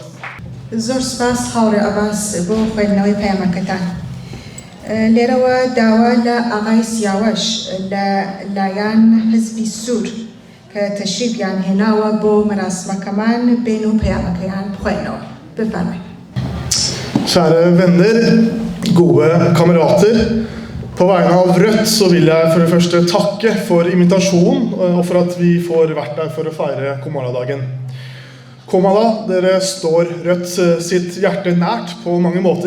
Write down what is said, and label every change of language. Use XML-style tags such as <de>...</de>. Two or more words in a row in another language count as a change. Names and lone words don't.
<ckb>زۆر سپاس هاوڕێ ئەباس بۆ خوێندنەوەی پەیامەکەتان. لێرەوە داوا لە ئاغای سیاوەش لە لایەن حزبی سوور کە تەشریفیان هێناوە بۆ مەراسمەکەمان بین و پەیامەکەیان بخوێنەوە. بفەرمایید.</ckb> <no>Kjære venner, gode kamerater. På vegne av Rødt så vil jeg for det første takke for invitasjonen og for at vi får vært der for å feire Komala-dagen. Komala, dere står Rødt sitt hjerte nært på mange måter.</no>